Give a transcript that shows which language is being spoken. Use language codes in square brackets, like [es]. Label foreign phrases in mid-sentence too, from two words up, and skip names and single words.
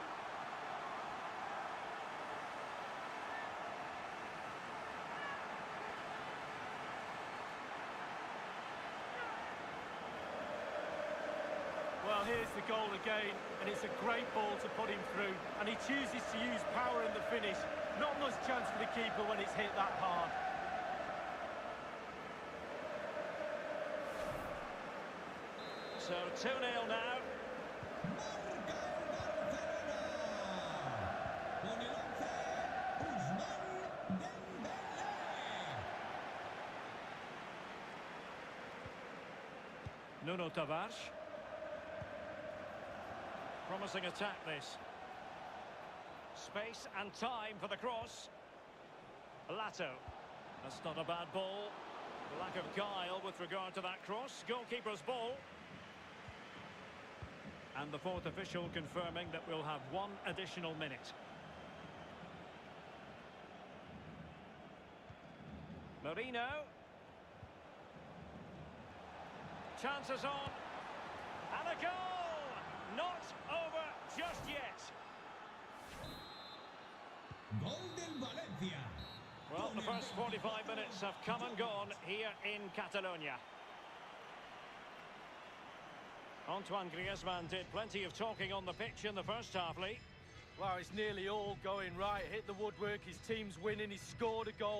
[en] Well, here's the goal again, and it's a great ball to put him through, and he chooses to use power in the finish. Not much chance for the keeper when it's hit that hard. So 2-0 now. [es] Marca el Barcelona. Con el 11, Ousmane Dembélé. [en] Nuno Tavares. Promising attack this. Space and time for the cross. Lato. That's not a bad ball. Lack of guile with regard to that cross. Goalkeeper's ball. And the fourth official confirming that we'll have 1 additional minute. Merino. Chances on. And a goal! Not over just yet. [es] Gol del Valencia. [en] Well, the first 45 minutes have come and gone here in Catalonia. Antoine Griezmann did plenty of talking on the pitch in the first half, Lee. Well, it's nearly all going right. Hit the woodwork, his team's winning, he's scored a goal.